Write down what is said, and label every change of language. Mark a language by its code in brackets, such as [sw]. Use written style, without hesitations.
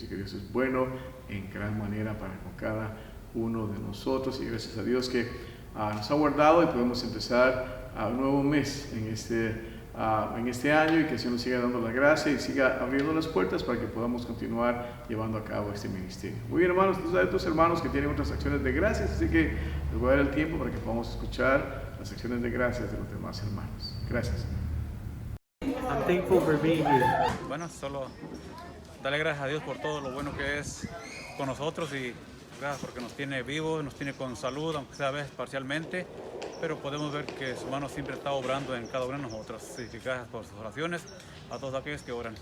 [es] Así que Dios es bueno en gran manera para con cada uno de nosotros, y gracias a Dios que nos ha guardado y podemos empezar un nuevo mes en este año, y que el Señor nos siga dando la gracia y siga abriendo las puertas para que podamos continuar llevando a cabo este ministerio. Muy bien, hermanos, hay otros hermanos que tienen otras acciones de gracias, así que les voy a dar el tiempo para que podamos escuchar las acciones de gracias de los demás hermanos. Gracias. [en] I'm thankful for being here. [es] Bueno, solo darle gracias a Dios por todo lo bueno que es con nosotros, y gracias porque nos tiene vivos, nos tiene con salud, aunque sea a veces parcialmente, pero podemos ver que su mano siempre está obrando en cada uno de nosotros. Así que gracias por sus oraciones, a todos aquellos que oran.